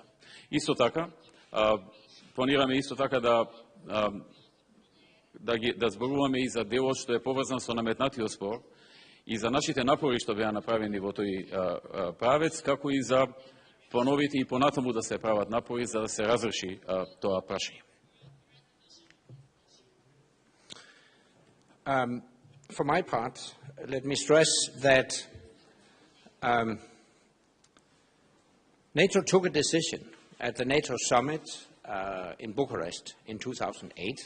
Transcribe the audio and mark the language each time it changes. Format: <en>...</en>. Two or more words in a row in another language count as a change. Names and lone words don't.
<mk>Исто така, планираме исто така да зборуваме и за делот што е поврзан со наметнатиот спор и за нашите напори што беа направени во тој правец, како и за плановите и понатаму да се прават напори за да се разреши тоа прашање.</mk> <en>For my part, let me stress that NATO took a decision at the NATO summit in Bucharest in 2008.</en>